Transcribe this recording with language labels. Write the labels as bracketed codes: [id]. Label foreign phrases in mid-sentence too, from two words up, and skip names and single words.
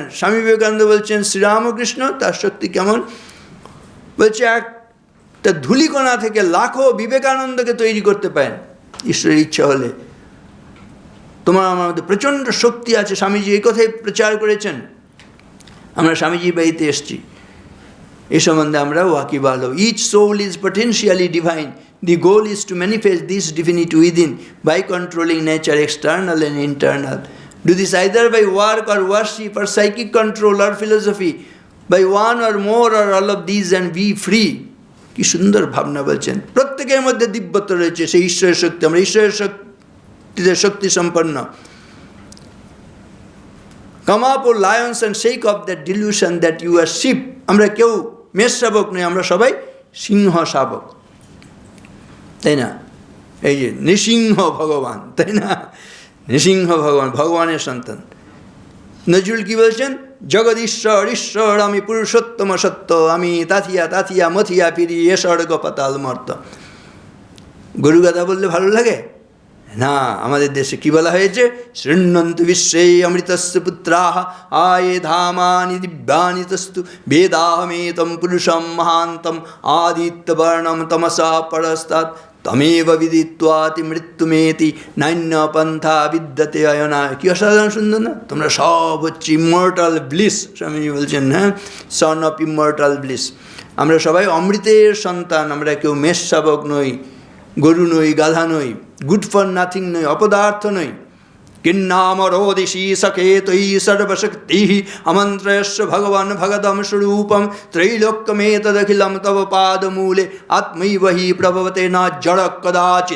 [bn] স্বামী বিবেকানন্দ বলছেন শ্রীরামকৃষ্ণ তার শক্তি কেমন, বলছে একটা ধূলিকণা থেকে লাখো বিবেকানন্দকে তৈরি করতে পারেন ঈশ্বরের ইচ্ছা হলে। তোমার আমার মধ্যে প্রচণ্ড শক্তি আছে। স্বামীজি এই কথাই প্রচার করেছেন। আমরা স্বামীজির বাড়িতে এসছি, এই সম্বন্ধে আমরা ওয়াকিবহাল। [en] Each soul is potentially divine, the goal is to manifest this divinity within by controlling nature external and internal. Do this either by work or worship or psychic control or philosophy, by one or more or all of these and be free. [bn] কি সুন্দর ভাবনা বলছেন। প্রত্যেকের মধ্যে দিব্যত্ব রয়েছে, সেই ঈশ্বরের শক্তি। আমরা ঈশ্বরের শক্তিতে শক্তি সম্পন্ন। [en] Come up, O lions, and shake off that delusion that you are sheep. [bn] আমরা কেউ মেষ শাবক নই, আমরা সবাই সিংহ শাবক, তাই না? এই যে নৃসিংহ ভগবান, তাই না? নৃসিংহ ভগবান, ভগবানের সন্তান। নজরুল কি বলছেন? জগদীশ্বর ঈশ্বর আমি পুরুষোত্তম সত্য, আমি তাথিয়া তাথিয়া মথিয়া ফিরি এ স্বর্গ পাতাল মর্ত। গরু গাধা বললে ভালো লাগে না। আমাদের দেশে কি বলা হয়েছে? [sa] শৃণ্বন্তু বিশ্বে অমৃতস্য পুত্রাহ আয়ে ধামানি দিব্যানি তস্তু বেদাহমেতম পুরুষম মহান্তম আদিত্যবর্ণম তমসা পরস্তাৎ তমেব বিদিত্বাতি মৃত্যুমেতি নান্য পন্থা বিদ্যতে অয়না। [bn] কি অসাধারণ সুন্দর না? তোমরা সব হচ্ছে [en] immortal bliss. [bn] স্বামীজি বলছেন, হ্যাঁ, [en] son of immortal bliss. [bn] আমরা সবাই অমৃতের সন্তান। আমরা কেউ মেষ শাবক নই, গরু নই, গাধা নই, [en] good for nothing [bn] নই, অপদার্থ নই। [sa] কিন্নামরোদিশি সকেতৈ সর্বশক্তি আমন্ত্রয়স্য ভগবান ভগদম স্বরূপম ত্রৈলোক্যমেতদখিলম তব পাদমূলে আত্মৈব হি প্রভবতে না জড় কদাচিৎ।